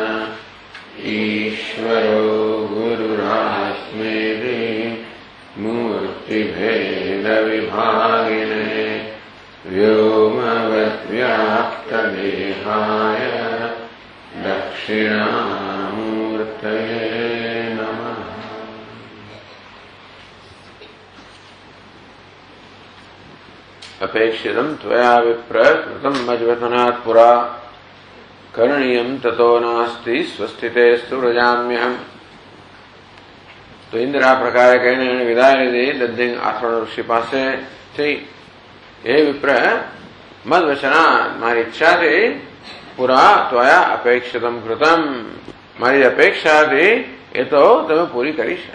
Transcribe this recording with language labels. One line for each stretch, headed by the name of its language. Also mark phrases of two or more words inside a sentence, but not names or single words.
Sanskrit: ईश्वरो गुरुरात्मेति मूर्तिभेदविभागिने व्योमवद्व्याप्तदेहाय दक्षिणामूर्तये नमः। अपेक्षितं त्वया विप्र कृतं मज्वचनात् पुरा करणीयम ततो नास्ति स्वस्थितेस्तु व्रजाम्यहम।
Gujarati: તો ઇન્દ્ર આ પ્રકારે કહીને એને વિદાય લીધી. દધ્યંગ આથર્ણ ઋષિ પાસેથી,
Sanskrit: हे विप्र, मद वचना,
Gujarati: મારી ઈચ્છાથી,
Sanskrit: पुरा त्वया अपेक्षितम कृतम,
Gujarati: મારી અપેક્ષાથી એ તો તમે પૂરી કરી છે.